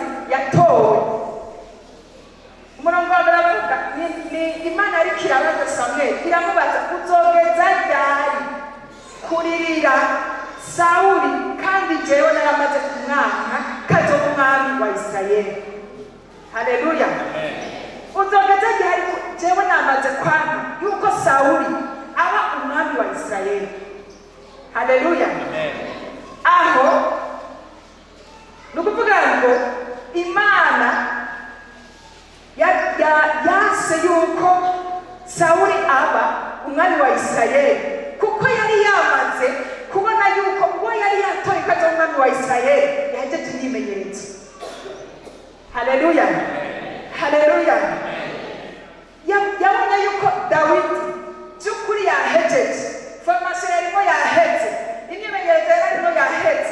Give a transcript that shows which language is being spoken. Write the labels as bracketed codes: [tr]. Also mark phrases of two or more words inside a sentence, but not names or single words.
[rn] yatowe umurongo wa baravuga ni Imana ari kirabaza Samuel iramubaza uzogeza ryari kuririra Sauli kandi jewe naramaze kumwanga kazo umwami wa Isirayeli haleluya amaze kwanga yuko Sawuli aba umwami wa Isirayeli. Haleluya. Aho nukuvuga ngo Imana yase yuko Sawuli aba umwami wa Isirayeli, kuko yari yamaze kubona yuko uwo yari yatoye ko ari umwami wa Isirayeli yahejeje imyimenyerezo. Haleluya. Haleluya. Yabonye yuko Dawidi by'ukuri yahejeje, formation yarimo yaheze, imyimenyerezo yarimo yaheze.